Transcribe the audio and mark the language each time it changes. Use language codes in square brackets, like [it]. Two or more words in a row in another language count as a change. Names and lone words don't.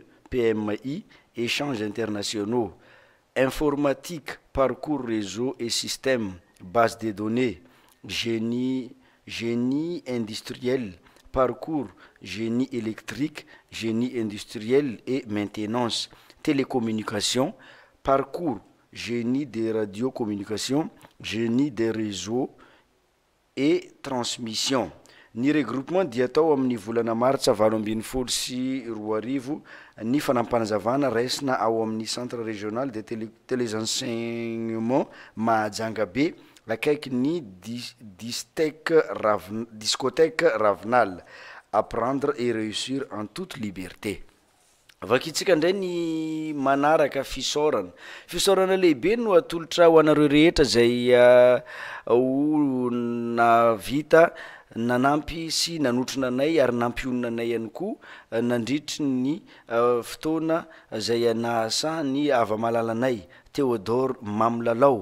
[fr] PMI, échanges internationaux, informatique, parcours réseau et système, base de données, génie industriel, parcours, génie électrique, génie industriel et maintenance, télécommunications, parcours, génie des radiocommunications, génie des réseaux et transmission. [mg] Ny regroupement dia tao amin'ny volana martsa 2024 ny fanampanazavana raisina ao amin'ny [fr] centre régional de téléenseignement [mg] Mahajanga be akaiky ny discothèque Ravinal, [fr] apprendre et réussir en toute liberté. [mg] Vakitsika ndray ny manaraka fisaorana lehibe no atolotra ho anareo rehetra zay navita nanampy sy nanotrona anay ary nampionona anay ihany koa nandritry ny fotoana zay nahasahany ava-malalanay Théodore Mamlalao.